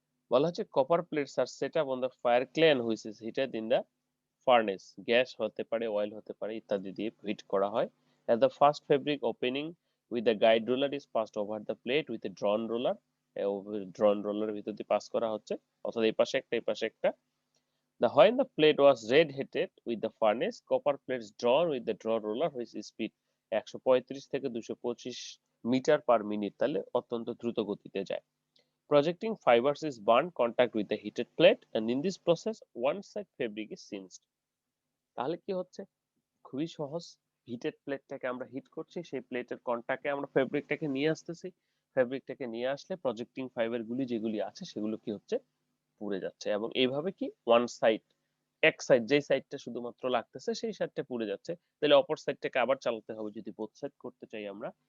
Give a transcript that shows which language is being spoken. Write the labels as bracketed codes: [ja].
[bn] বলা হচ্ছে [en] Copper plates are set up on the fire clay and which is heated in the furnace. [bn] Gas হতে পারে, oil হতে পারে, ইত্যাদি দিয়ে হিট করা হয়। [en] At the first fabric opening with the guide roller is passed over the plate with a drawn roller. [bn] ড্রন রোলারের ভিতর দিয়ে পাস করা হচ্ছে, অর্থাৎ এই পাশে একটা এই পাশে একটা। [en] The when the plate was red heated with the furnace, copper plates drawn with the draw roller which is speed 135 [bn] থেকে 225 মিটার পার মিনিট, তাহলে অত্যন্ত দ্রুত গতিতে যায়। [en] Projecting fibers is burned contact with the heated plate and in this process one side fabric is singed. [bn] তাহলে কি হচ্ছে? খুবই সহজ। হিটেড প্লেটটাকে আমরা হিট করছি, সেই প্লেটের কন্টাক্টে আমরা ফেব্রিকটাকে নিয়ে আসতেছি, ফেব্রিকটাকে নিয়ে আসলে প্রজেক্টিং ফাইবার গুলি যেগুলি আছে সেগুলো কি হচ্ছে? পুড়ে যাচ্ছে, এবং এইভাবে কি ওয়ান সাইড, এক সাইড, যেই সাইডটা শুধুমাত্র লাগতেছে সেই সাইডটা পুড়ে যাচ্ছে, তাহলে অপর সাইডটাকে আবার চালাতে হবে যদি বোথ সাইড করতে চাই আমরা।